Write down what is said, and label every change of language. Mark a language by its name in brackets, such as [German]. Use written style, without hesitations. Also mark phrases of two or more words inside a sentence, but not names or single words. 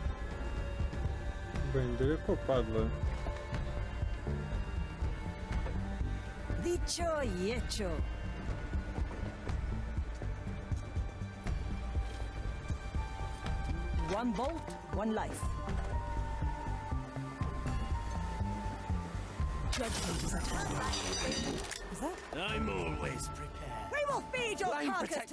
[Russian] Блин, далеко падла. [Spanish] Dicho y hecho. [English] One bolt, one life. Judgment is at hand. Is that? I'm always prepared. We will feed your Line, carcass protect